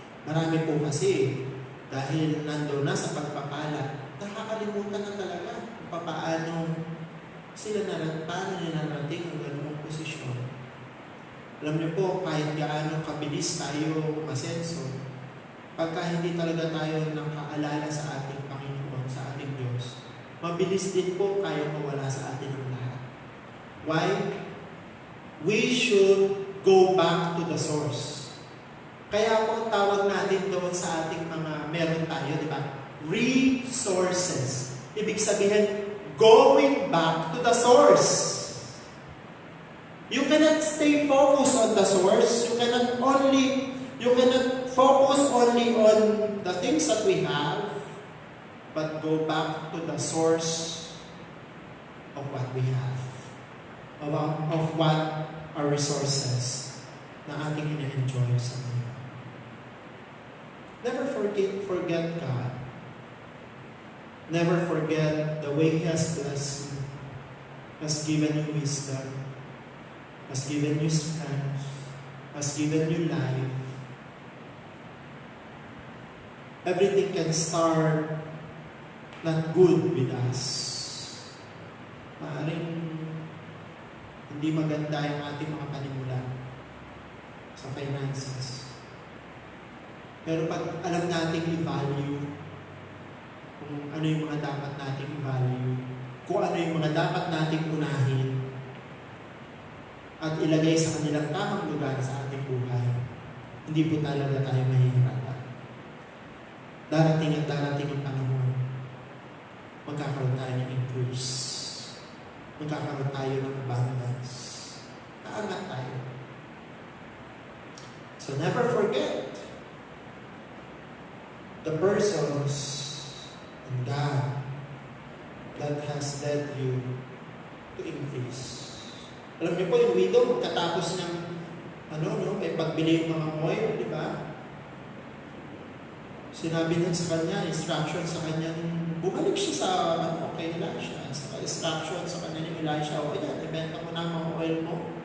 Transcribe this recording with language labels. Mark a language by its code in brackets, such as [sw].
[tl] Marami po kasi, dahil nandoon na sa pagpapala, nakakalimutan na talaga kung paano sila paano nila narating ang ganoong posisyon. Alam niyo po, kahit gaano kabilis tayo masenso, pagka hindi talaga tayo nakaalala sa ating Panginoon, sa ating Diyos, mabilis din po kaya mawala sa atin ang lahat. [en] Why? We should go back to the source. [tl] Kaya po ang tawag natin doon sa ating mga meron tayo, di ba? [en] Resources. [tl] Ibig sabihin, [en] going back to the source. You cannot stay focused on the source. You cannot focus only on the things that we have, but go back to the source of what we have. Of what our resources [tl] na ating ina-enjoy sa ngayon. [en] Never forget God. Never forget the way He has blessed you, has given you wisdom, has given you strength, has given you life. Everything can start not good with us. [tl] Maaaring hindi maganda yung ating mga panimula sa finances. Pero pag alam natin i-value kung ano yung mga dapat natin i-value, kung ano yung mga dapat natin unahin, at ilagay sa kanilang tamang lugar sa ating buhay, hindi po talaga tayo mahihirapan. Darating at darating ang panahon, magkakaroon tayo ng increase. Magkakaroon tayo ng abundance. Aangat tayo. [en] So never forget the persons and God that has led you to increase. [tl] Alam niyo po, yung widow, pagkatapos ng may pagbili yung mga oil, di ba? Sinabi niya sa kanya, instruction sa kanya, bumalik siya sa kay Elisha. Sa instruction sa kanya ni Elisha, yan, ibenta mo na ang mga oil mo.